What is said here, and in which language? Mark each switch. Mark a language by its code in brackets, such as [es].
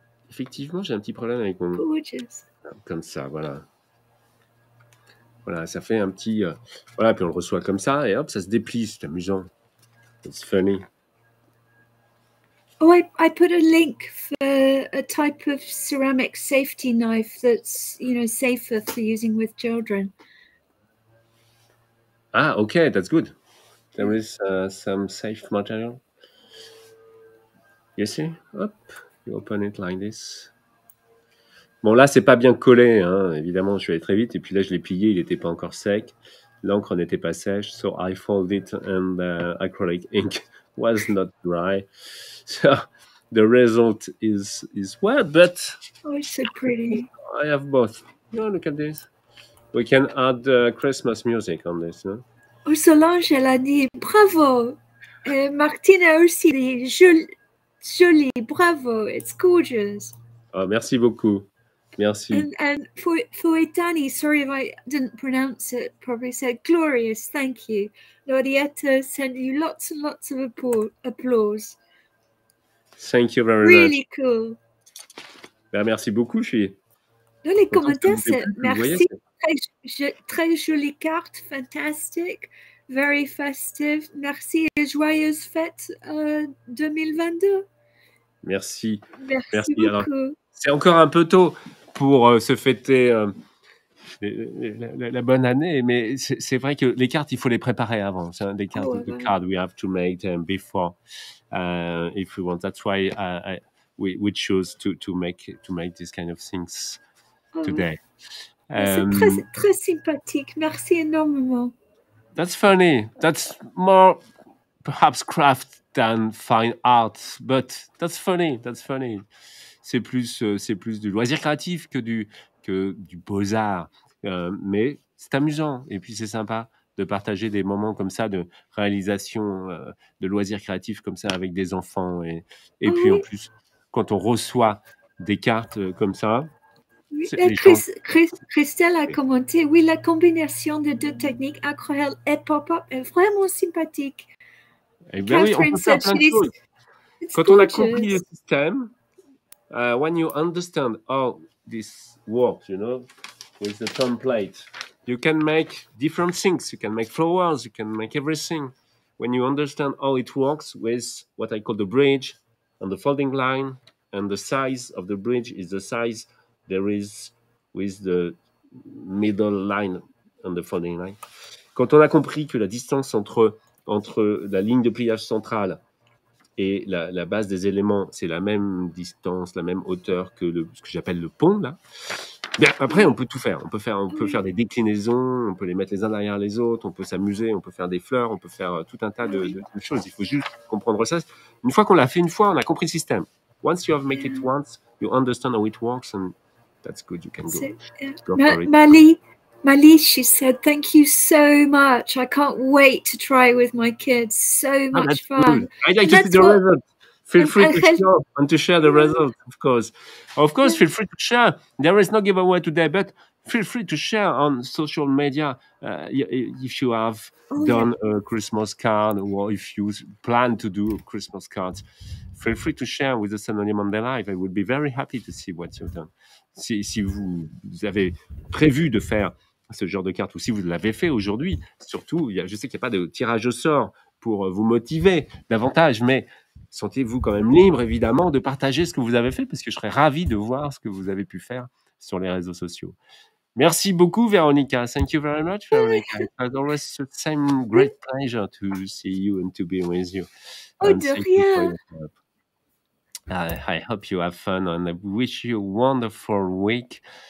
[fr] Effectivement, j'ai un petit problème avec mon... [en] Gorgeous. [fr] Comme ça, voilà. Voilà, ça fait un petit... Voilà, puis on le reçoit comme ça, et hop, ça se déplie, c'est amusant. [en] It's funny. Oh, I put a link for a type of ceramic safety knife that's, you know, safer for using with children. Ah, okay, that's good. There is some safe material. You see? Hop, you open it like this. [fr] Bon, là, c'est pas bien collé, hein. Évidemment, je suis allé très vite, et puis là, je l'ai plié, il n'était pas encore sec. L'encre n'était pas sèche, [en] so I fold it, and the acrylic ink was not dry. So the result is wet, but oh, it's so pretty. I have both. Oh, look at this. We can add Christmas music on this, no? [fr] Oh, Solange, elle a dit bravo. Martine a aussi dit joli, bravo. [en] It's gorgeous. [fr] Oh, merci beaucoup. Merci. [en] And Fuetani, sorry if I didn't pronounce it properly, said glorious, thank you. Laurietta sent you lots and lots of applause. Thank you very really much. Cool. [fr] Ben, merci beaucoup, je suis... Dans les commentaires, c'est merci. Voyez, très jolie carte, fantastique, [en] very festive. [fr] Merci et joyeuse fête 2022. Merci. Merci beaucoup. Alors, c'est encore un peu tôt pour se fêter la bonne année, mais c'est vrai que les cartes, il faut les préparer avant. C'est des cartes, [en] the card we have to make them before, if we want. That's why we choose to make this kind of things today. [fr] C'est très sympathique. Merci énormément. [en] That's funny. That's more perhaps craft than fine art, but that's funny. That's funny. [fr] C'est plus du loisir créatif que du beaux-arts. Mais c'est amusant. Et puis, c'est sympa de partager des moments comme ça de réalisation, de loisirs créatifs comme ça avec des enfants. Et puis, en plus, quand on reçoit des cartes comme ça, Les gens... Christelle a commenté, oui, la combinaison des deux techniques, aquarelle et pop-up, est vraiment sympathique. Eh bien oui, on peut faire plein de choses. Quand on a compris le système, [en] when you understand how this works, with the template, you can make different things. You can make flowers, you can make everything. When you understand how it works with what I call the bridge and the folding line, and the size of the bridge is the size there is with the middle line and the folding line. [fr] Quand on a compris que la distance entre la ligne de pliage centrale et la base des éléments, c'est la même distance, la même hauteur que ce que j'appelle le pont, là. Bien, après, on peut tout faire. On peut faire des déclinaisons, on peut les mettre les uns derrière les autres, on peut s'amuser, on peut faire des fleurs, on peut faire tout un tas de choses. Il faut juste comprendre ça. Une fois qu'on l'a fait une fois, on a compris le système. [en] Once you have made it once, you understand how it works, and that's good. You can go for it. Mali, she said, thank you so much. I can't wait to try with my kids. So much fun. Good. I'd like to see the result. Feel free to share and to share the result, of course. Of course, feel free to share. There is no giveaway today, but feel free to share on social media if you have done a Christmas card or if you plan to do Christmas cards. Feel free to share with the Sunday Monday Live. I would be very happy to see what you've done. [fr] Si vous avez prévu de faire ce genre de carte, ou si vous l'avez fait aujourd'hui, surtout, je sais qu'il n'y a pas de tirage au sort pour vous motiver davantage, mais sentez-vous quand même libre, évidemment, de partager ce que vous avez fait, parce que je serais ravi de voir ce que vous avez pu faire sur les réseaux sociaux. Merci beaucoup, Veronica. [en] Thank you very much, Veronica. It was always the same great pleasure to see you and to be with you. [fr] Oh, de rien. [en] I hope you have fun, and I wish you a wonderful week.